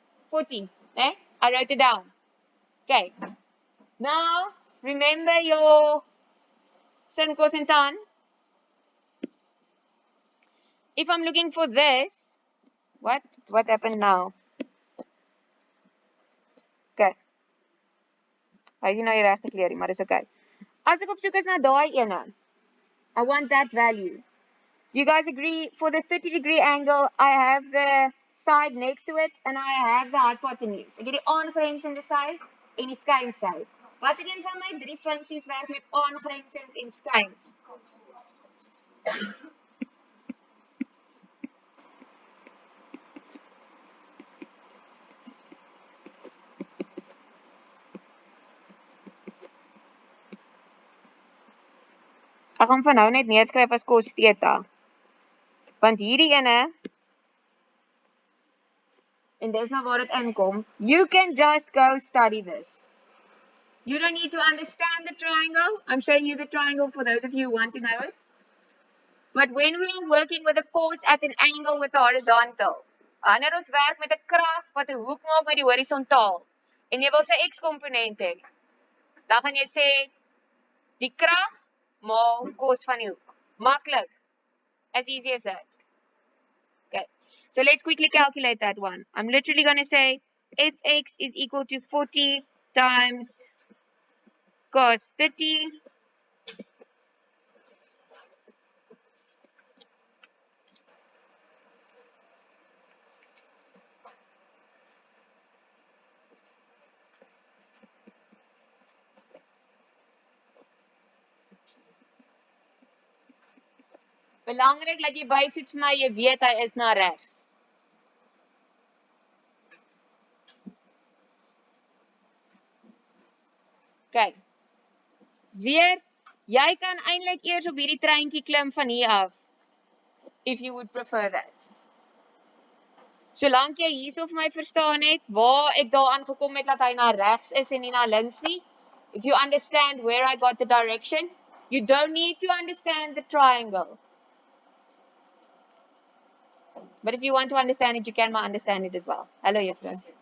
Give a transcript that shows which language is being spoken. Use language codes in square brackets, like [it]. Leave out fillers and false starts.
[en] 14, né? I wrote it down. Okay. Now, remember your sin, cos and tan. If I'm looking for this, what happened now? Okay. [af] Hy is nou die regte kleurie, maar dis okay. As ek op soek is na daai ene, [en] I want that value. Do you guys agree? For the 30-degree angle, I have the side next to it and I have the hypotenuse. [af] Ek het die aangrensende sy en die skynsy. Wat ek een van my drie funksies werk met aangrensend en skyns? Ek gaan van nou net neerskryf as cos theta. Want hierdie ene, en dis nou waar dit inkom, [en] you can just go study this. You don't need to understand the triangle. I'm showing you the triangle for those of you who want to know it. But when we are working with a force at an angle with the horizontal, [af] wanneer ons werk met 'n krag wat 'n hoek maak met die horisontaal, en jy wil sy x-komponent hê, dan gaan jy sê die krag maal cos van die hoek. Maklik. [en] As easy as that. Okay. So let's quickly calculate that one. I'm literally going to say fx is equal to 40 times cos 30 [af] Belangrik dat jy bysit vir my, jy weet hy is na regs. Kyk. Weer, jy kan eintlik eers op hierdie treintjie klim van hier af. [en] If you would prefer that. [af] Solank jy hierso vir my verstaan het, waar ek daar aangekom het dat hy na regs is en nie na links nie. [en] If you understand where I got the direction, you don't need to understand the triangle. But if you want to understand it, you can understand it as well. Hello, juffrou.